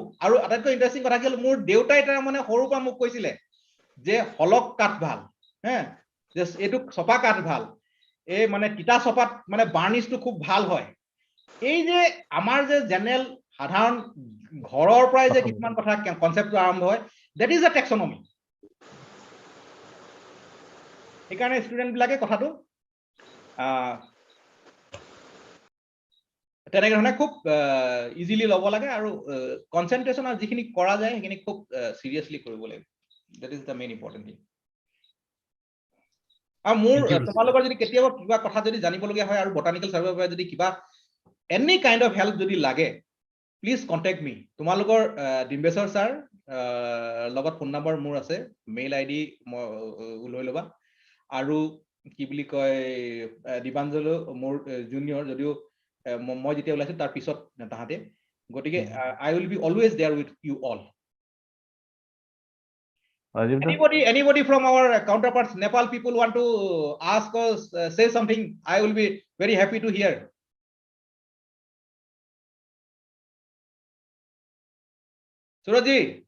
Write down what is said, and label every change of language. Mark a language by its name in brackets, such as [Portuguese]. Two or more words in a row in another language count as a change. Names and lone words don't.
[Assamese] আৰু আটাইতকৈ ইণ্টাৰেষ্টিং কথা কি হ'ল, মোৰ দেউতাই তাৰ মানে সৰুৰ পৰা মোক কৈছিলে যে হলক কাঠ ভাল, এইটো চপা কাঠ ভাল, এই মানে তিতা চপাত মানে বাৰ্নিছটো খুব ভাল হয়। এই যে আমাৰ যে জেনেৰেল সাধাৰণ ঘৰৰ পৰাই যে কিছুমান কথা কনসেপ্ট আৰম্ভ হয়, [English] that is a taxonomy. [Assamese] সেইকাৰণে ষ্টুডেন্ট বিলাকে কথাটো তেনেকে ধৰণে খুব ইজিলি ল'ব লাগে আৰু কনসেন্ট্ৰেশন আৰু যিখিনি কৰা যায় সেইখিনি খুব সিৰিয়াসলি কৰিব লাগে. [English] That is the main important thing. [Assamese] আৰু মোৰ তোমালোকৰ যদি কেতিয়াবা কিবা কথা যদি জানিবলগীয়া হয় আৰু বটানিকেল সাৰ্ভেৰ পৰা যদি কিবা [English] any kind of help [Assamese] যদি লাগে, [English] please contact me. [Assamese] তোমালোকৰ ডিম্বেশ্বৰ ছাৰ লগত ফোন নম্বৰ মোৰ আছে, মেইল আইডি লৈ ল'বা আৰু কি বুলি কয় দিবাঞ্জল মোৰ জুনিয়ৰ যদিও মই যেতিয়া ওলাইছো তাৰ পিছত তাহাতে গতিকে [English] I will be always there with you all. Anybody from our counterparts Nepal people want to ask us say something, I will be very happy to hear. Surajji.